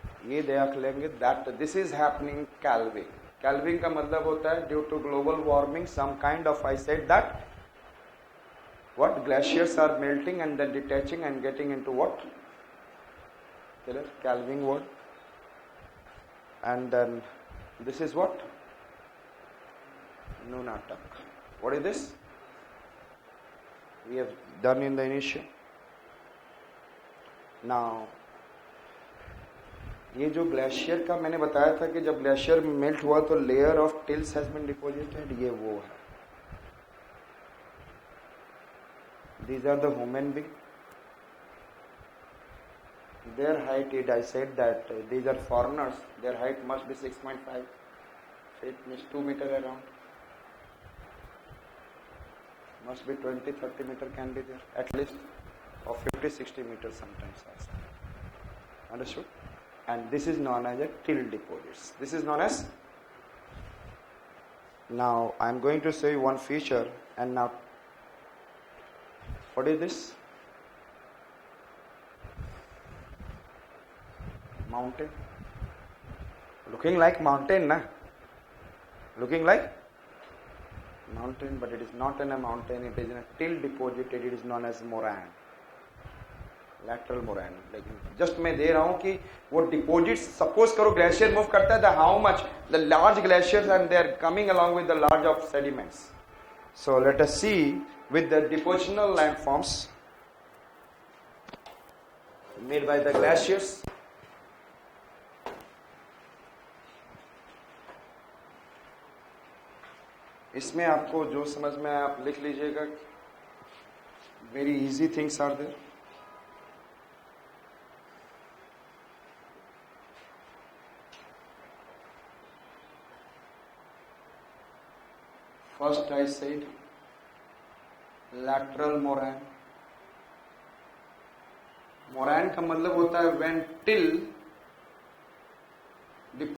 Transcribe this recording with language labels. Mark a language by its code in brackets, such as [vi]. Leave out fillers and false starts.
[hi] ये देख लेंगे [en] that this is happening calving. Calving का मतलब होता है due to global warming, some kind of, I said that what glaciers are melting and then detaching and getting into what? Calving word. And then this is what? Nunatak. What is this? We have done in the initial. [hi] Now, ये जो glacier का मैंने बताया था कि जब glacier melt हुआ तो [en] layer of tills has been deposited, [hi] ये वो है. [en] These are the human being. Their height, I said that these are foreigners. Their height must be 6.5 feet, means 2 meter around. Must be 20-30 meter can be there, at least, or 50-60 meters sometimes also. Understood? And this is known as a till deposits. This is known as. Now I am going to show you one feature, and now what is this? Mountain. Looking like mountain, na? Looking like mountain, but it is not in a mountain. It is in a till deposited. It is known as moraine. Lateral moraine. [hi] Just मैं दे रहा हूं कि वो deposits, suppose करो glacier move करता है, [en] How much the large glaciers and they are coming along with the large of sediments. So let us see with the depositional landforms made by the glaciers. [hi] इसमें आपको जो समझ में आए आप लिख लीजिएगा. [en] Very easy things are there. First I said lateral moraine. Moraine [hi] का मतलब होता है [en] when till